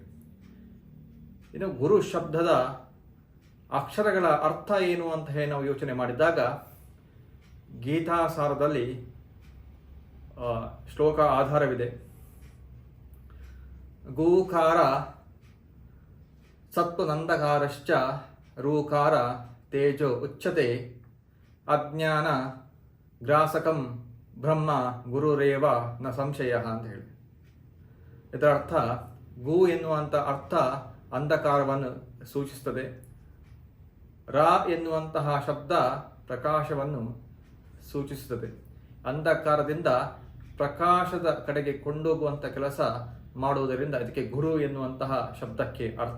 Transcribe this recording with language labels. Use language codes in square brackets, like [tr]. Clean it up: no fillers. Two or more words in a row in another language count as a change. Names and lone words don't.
[kn] ಇನ್ನು ಗುರು ಶಬ್ದದ ಅಕ್ಷರಗಳ ಅರ್ಥ ಏನು ಅಂತ ಹೇಳಿ ನಾವು ಯೋಚನೆ ಮಾಡಿದಾಗ ಗೀತಾಸಾರದಲ್ಲಿ ಶ್ಲೋಕ ಆಧಾರವಿದೆ. [sa] ಗೋಕಾರ ಸತ್ವನಂದಕಾರಶ್ಚ ರೂಕಾರ ತೇಜೋ ಉಚ್ಯತೆ ಅಜ್ಞಾನ ಗ್ರಾಸಕಂ ಬ್ರಹ್ಮ ಗುರುರೇವ ನ ಸಂಶಯ [kn] ಅಂತ ಹೇಳಿ. ಇದರ ಅರ್ಥ, ಗು ಎನ್ನುವಂಥ ಅರ್ಥ ಅಂಧಕಾರವನ್ನು ಸೂಚಿಸುತ್ತದೆ. ರ ಎನ್ನುವಂತಹ ಶಬ್ದ ಪ್ರಕಾಶವನ್ನು ಸೂಚಿಸುತ್ತದೆ. ಅಂಧಕಾರದಿಂದ ಪ್ರಕಾಶದ ಕಡೆಗೆ ಕೊಂಡೋಗುವಂಥ ಕೆಲಸ ಮಾಡುವುದರಿಂದ ಇದಕ್ಕೆ ಗುರು ಎನ್ನುವಂತಹ ಶಬ್ದಕ್ಕೆ ಅರ್ಥ.